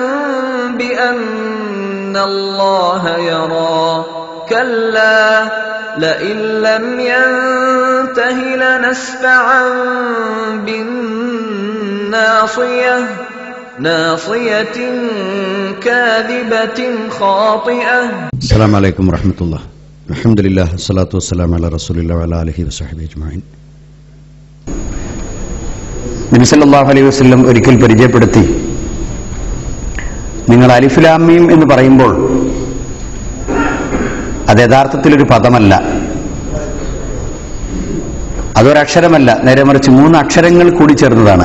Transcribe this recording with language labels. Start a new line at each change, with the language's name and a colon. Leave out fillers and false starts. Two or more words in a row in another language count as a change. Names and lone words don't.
Arabic: بأن الله يرى كلا لئن لم ينته لنسفعا بالناصية ناصية كاذبة خاطئة. السلام عليكم ورحمة الله. الحمد لله والصلاة والسلام على رسول الله وعلى آله وصحبه أجمعين.
Malayalam: നബി
Arabic: صلى الله عليه وسلم
Malayalam: ഒരിക്കൽ പരിചയപ്പെടുത്തി, നിങ്ങൾ
Arabic: ألف لام ميم
Malayalam: എന്ന് പറയുമ്പോൾ അത് യഥാർത്ഥത്തിലൊരു പദമല്ല, അതൊരക്ഷരമല്ല, നേരെ മറിച്ച് 3 അക്ഷരങ്ങൾ കൂടി ചേർന്നതാണ്.